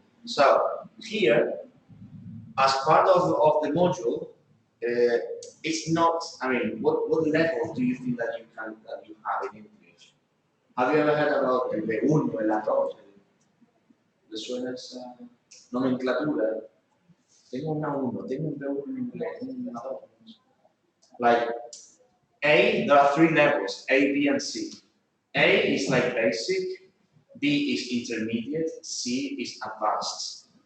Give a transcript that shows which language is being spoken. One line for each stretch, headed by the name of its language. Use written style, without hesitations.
English: So here, as part of the module, it's not. What level do you think that you have in English? Have you ever heard about
Spanish: el B1, el A2? ¿Le suena esa nomenclatura? Tengo una 1, tengo un B1 en inglés, tengo una 2.
English: Like A, there are 3 levels: A, B, and C. A is like basic, B is intermediate, C is advanced.